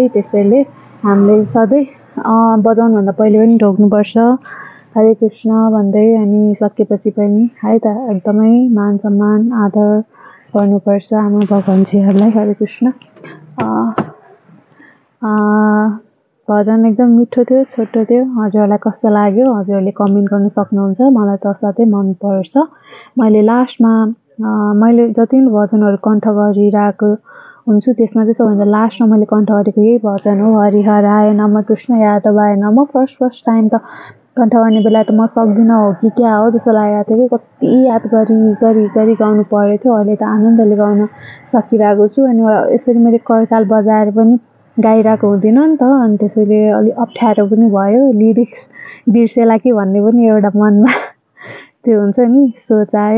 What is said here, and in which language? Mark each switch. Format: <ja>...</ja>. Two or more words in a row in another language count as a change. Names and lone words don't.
<ne>त्यसैले हामीले सधैँ बजाउनुभन्दा पहिले पनि ढोग्नुपर्छ</ne> <sa>हरे कृष्ण</sa> <ne>भन्दै, अनि सकेपछि पनि है त एकदमै मान सम्मान आदर गर्नुपर्छ हाम्रो भगवानजीहरूलाई।</ne> <sa>हरे कृष्ण।</sa> <ne>भजन एकदम मिठो थियो, छोटो थियो। हजुरहरूलाई कस्तो लाग्यो हजुरहरूले कमेन्ट गर्न सक्नुहुन्छ। मलाई त असाध्यै मनपर्छ। मैले लास्टमा मैले जति पनि भजनहरू कण्ठ गरिरहेको हुन्छु त्यसमा चाहिँ सबभन्दा लास्टमा मैले कण्ठ गरेको यही भजन हो</ne> <sa>हरिहराय नमः कृष्ण यादवाय नमः।</sa> <en>first time</en> <ne>त कण्ठ गर्ने बेला त म सक्दिनँ हो कि क्या हो जस्तो लागेको थियो कि कति याद गरी गाउनु परेको थियो। अहिले त आनन्दले गाउन सकिरहेको छु। अनि यसरी मैले करताल बजाएर पनि गाइरहेको हुँदैन नि त, अनि त्यसैले अलि अप्ठ्यारो पनि भयो, लिरिक्स बिर्सेला कि भन्ने पनि एउटा मनमा त्यो हुन्छ नि सोच आयो।</ne>